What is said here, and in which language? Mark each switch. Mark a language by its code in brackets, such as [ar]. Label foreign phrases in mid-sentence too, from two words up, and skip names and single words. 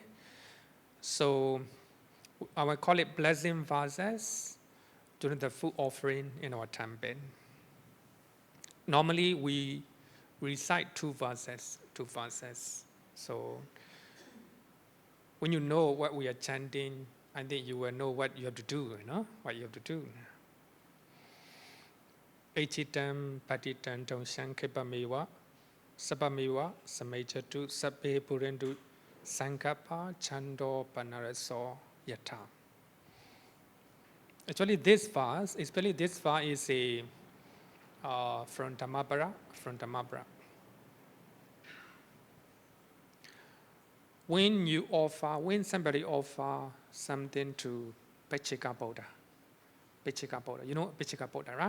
[en] So I will call it blessing verses during the food offering in our temple. Normally, we recite two verses. So when you know what we are chanting, I think you will know what you have to do, what you have to do. [pi] Echitam patitam tong sankhipamewa sapamewa samechatu sabbe purendu sankappa chando panaraso yata. [en] Actually, this verse is a from Dhammapara. When somebody offer something to Pechika Buddha, you know Pechika Buddha, right?